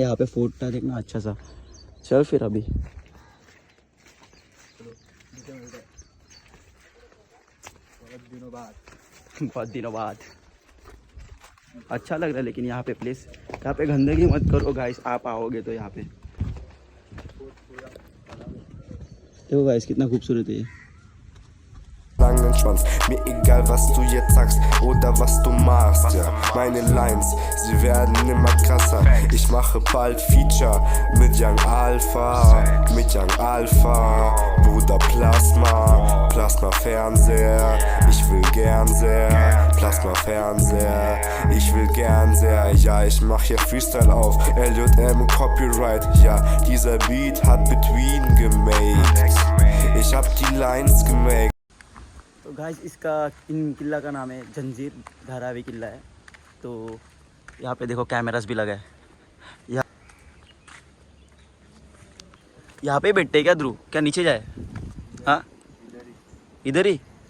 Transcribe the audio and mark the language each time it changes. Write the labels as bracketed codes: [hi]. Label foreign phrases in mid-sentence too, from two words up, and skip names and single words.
[hi] यहाँ पे फोर्ट था देखना अच्छा सा। चल फिर अभी बहुत दिनों बाद अच्छा लग रहा है। लेकिन यहाँ पे प्लेस, यहाँ पे गंदगी मत करो गाइस, आप आओगे तो यहाँ पे देखो गाइस कितना खूबसूरत है ये। [de] Langen Schwanz, mir egal was du jetzt sagst oder was du machst, ja. Meine Lines, sie werden immer krasser. Ich mache bald Feature mit Young Alpha, Bruder Plasma Fernseher. Ich will gern sehr, Plasma Fernseher. Ich will gern sehr, ja ich mach hier Freestyle auf. LJM Copyright, ja dieser Beat hat Between gemade. Ich hab die Lines gemade. [hi] तो गाइस इसका इन किला का नाम है जंजीर धारावी किला है। तो यहाँ पे देखो कैमरास भी लगा है। यहाँ पे बैठते क्या ध्रुव? क्या नीचे जाए? हाँ इधर ही।